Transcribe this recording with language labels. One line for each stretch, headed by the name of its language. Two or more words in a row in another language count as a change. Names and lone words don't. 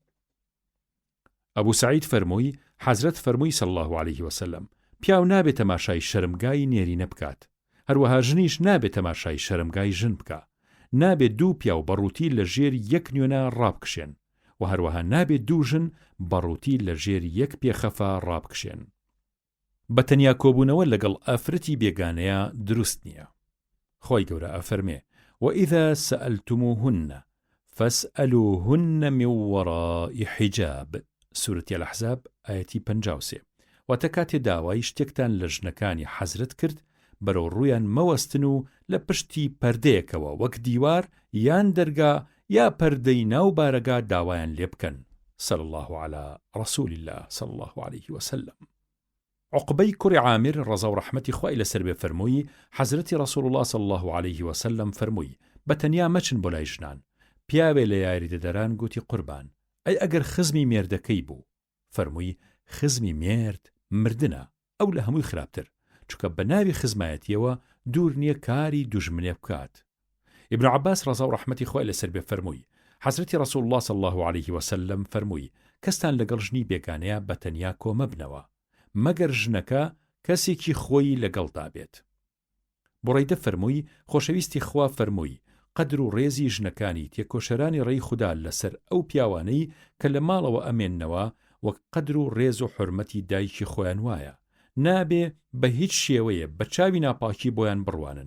Central Kurdish: ئەبوو سەعید فەرمووی حەزرەت فەرمووی
Arabic: صلی الله عليه وسلم
Central Kurdish: پیاو نابێت تەماشای شەرمگای نێرینە بکات هەروەها ژنیش نابێت تەماشای شەرمگای ژن بکە نابێت دوو پیاو بەڕووتی لە ژێر یەک نوێنە ڕابکشێن و هەروەها نابێت دوو ژن بەڕووتی لە ژێر یەک پێخەفا ڕابکشێن. بەتەنیا کۆبوونەوە لەگەڵ ئافرەتی بێگانەیە دروست نییە. خۆی گەورە ئەفەرمێ
Arabic: وإذا سألتموهن فاسألوهن من وراء حجاب سورة الأحزاب آية 53
Central Kurdish: واتەکاتێ داوای شتێکتان لە ژنەکانی حەزرەت کرد بەرەو ڕوویان مەوەستن و لە پشتی پەردەیەکەوە وەک دیوار یان دەرگا یا پەردەی ناو بارەگا داوایان لێ بکەن.
Arabic: صلى الله على رسول الله صلى الله عليه وسلم.
Central Kurdish: عقبەی کوڕی عامر ڕەزا و ڕەحمەتی خوای لەسەر بێ فەرمووی حەزرەتی
Arabic: ڕەسوول الله صلى الله عليه وسلم
Central Kurdish: فەرمووی بەتەنیا مەچن بۆ لای ژنان پیاوێ لە یاریدەدەران گوتی قوربان ئەی ئەگەر خزمی مێردەکەی بوو فەرمووی خزمی مێرد مردنە ئەو لە هەمووی خراپتر چونکە بە ناوی خزمایەتیەوە دوور نییە کاری دوژمنێ بکات. ئیبن عەباس ڕەزا و ڕەحمەتی خوای لەسەر بێ فەرمووی حەزرەتی
Arabic: ڕەسوول الله صلى الله عليه وسلم
Central Kurdish: فەرمووی کەستان لەگەڵ ژنی بێگانەیە بەتەنیا کۆمەبنەوە مەگەر ژنەکە کەسێکی خۆی لەگەڵدا بێت. بوڕەیدە فەرمووی خۆشەویستی خوا فەرمووی قەدر و ڕێزی ژنەکانی تێکۆشەرانی ڕێی خوددا لەسەر ئەو پیاوانەی کە لە ماڵەوە ئەمێننەوە وەک قەدر و ڕێز و حورمەتی دایکی خۆیان وایە نابێ بە هیچ شێوەیە بە چاوی ناپاکی بۆیان بڕوانن.